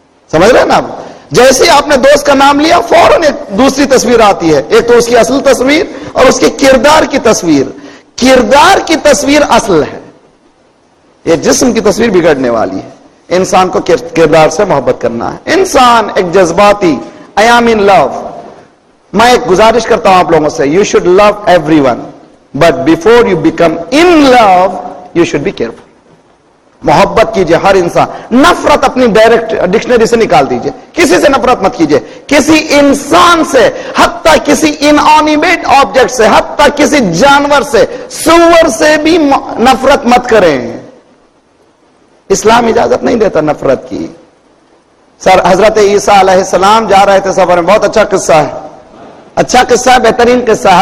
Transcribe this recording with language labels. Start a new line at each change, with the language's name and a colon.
Urdu: سمجھ رہے ہیں نا آپ؟ جیسے آپ نے دوست کا نام لیا فوراً ایک دوسری تصویر آتی ہے. ایک تو اس کی اصل تصویر اور اس کے کردار کی تصویر. کردار کی تصویر اصل ہے, یہ جسم کی تصویر بگڑنے والی ہے. انسان کو کردار سے محبت کرنا ہے. انسان ایک جذباتی,
English: I am in love.
Urdu: میں ایک گزارش کرتا ہوں آپ لوگوں سے,
English: you should love everyone, but before you become in love, you should be careful.
Urdu: محبت کیجئے ہر انسان. نفرت اپنی ڈائریکٹ ڈکشنری سے نکال دیجئے. کسی سے نفرت مت کیجئے, کسی انسان سے, حتیٰ کسی انانیمیٹ آبجیکٹ سے, حتیٰ کسی جانور سے, سور سے بھی نفرت مت کریں. اسلام اجازت نہیں دیتا نفرت کی. سر حضرت عیسیٰ علیہ السلام جا رہے تھے سفر میں, بہت اچھا قصہ ہے, اچھا قصہ ہے, بہترین قصہ ہے.